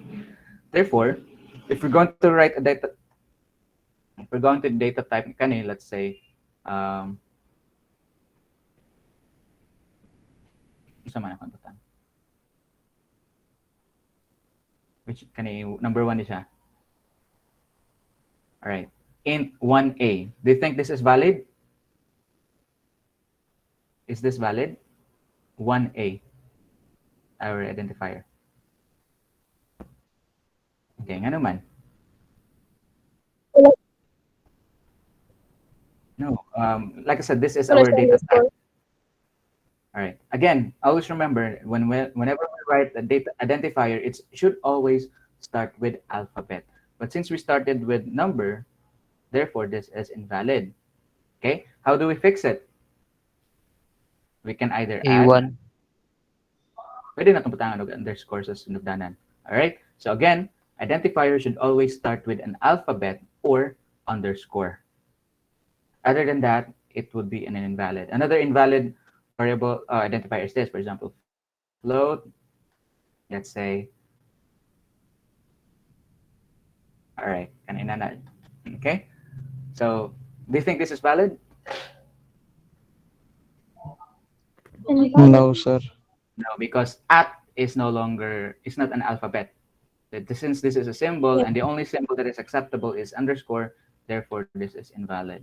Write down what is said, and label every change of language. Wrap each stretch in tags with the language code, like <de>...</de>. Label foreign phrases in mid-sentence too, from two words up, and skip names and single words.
<en>Therefore, if we're going to write a data, if we're going to data type kani, let's say, which</en> <ceb>kani number</ceb> <en>1 is siya. All right, int 1a. Do you think this is valid? Is this valid? 1a, our identifier.</en> <ceb>Okay, nga naman.</ceb> <en>No, like I said, this is our data type. All right. Again, always remember whenever we write a data identifier, it should always start with alphabet. But since we started with number, therefore this is invalid. Okay. How do we fix it? We can either add. A1.</en> <ceb>Pwede na itong butangan og underscore sa sunugdanan.</ceb> <en>All right. So again, identifier should always start with an alphabet or underscore. Other than that, it would be an invalid. Another invalid variable identifier is this, for example, float, let's say, all right,</en> <ceb>kanina na.</ceb> <en>Okay, so do you think this is valid? No, sir. No, because at is no longer, it's not an alphabet. Since this is a symbol and the only symbol that is acceptable is underscore, therefore this is invalid.</en>